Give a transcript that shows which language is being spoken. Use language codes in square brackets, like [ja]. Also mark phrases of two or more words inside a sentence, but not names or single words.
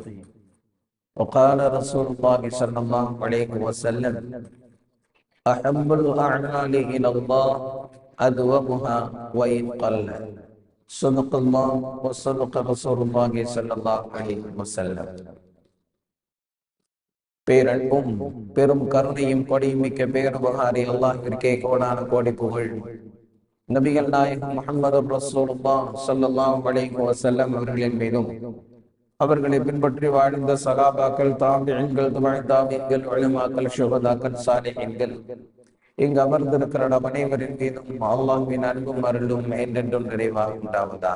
[ar] وقال رسول الله صلى الله عليه وسلم: أحب الأعمال إلى الله أدومها وإن قل. صدق الله وصدق رسول الله صلى الله عليه وسلم. [ta] பேரன்பும் பெரும் கருணையும் கொடிமிக்க பேருபகாரி அல்லாஹ்விற்கே கோடான கோடி புகழ். நபிகள் நாயகம் முஹம்மது ரசூலுல்லாஹ் [ar] صلى الله عليه وسلم [ta] அவர்களின் மீதும், அவர்களை பின்பற்றி வாழ்ந்த சகாபாக்கள், தாபிஈன்கள், தபஅத்தாபிஈன்கள், உலமாக்கள், ஷுஹதாக்கள், சாலிஹீன்கள், இங்கு அமர்ந்திருக்கிற நம் அனைவரின் மீதும் அல்லாஹ்வின் அன்பும் அருளும் என்றென்றும் நிறைவாக உண்டாவதாக.